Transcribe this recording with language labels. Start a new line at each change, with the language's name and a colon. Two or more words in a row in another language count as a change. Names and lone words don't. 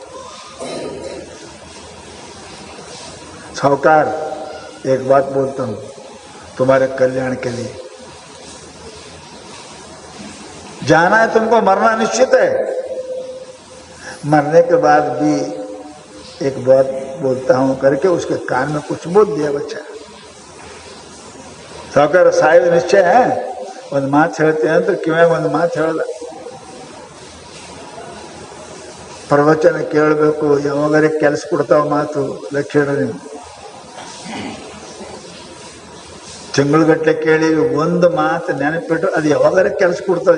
Hindi: साहूकार एक बात बोलता हूँ तुम्हारे कल्याण के लिए, जाना है तुमको, मरना निश्चित है. मरने के बाद भी एक बात बोलता हूँ करके उसके कान में कुछ बोल दिया बच्चा. साहूकार साहेब निश्चय है,
Kannada: ಒಂದು ಮಾತು ಹೇಳ್ತೀನಿ ಅಂತ ಕಿವ್ಯಾಗ ಒಂದು ಮಾತು ಹೇಳ್ದ. ಪ್ರವಚನ ಕೇಳಬೇಕು, ಯಾವಾಗಾರೆ ಕೆಲಸ ಕೊಡ್ತಾವ ಮಾತು ಲಕ್ಷಣ. ನೀವು ತಿಂಗಳುಗಟ್ಟಲೆ ಕೇಳಿ ಒಂದು ಮಾತು ನೆನಪಿಟ್ಟು ಅದು ಯಾವಾಗಾರೆ ಕೆಲಸ ಕೊಡ್ತದೆ.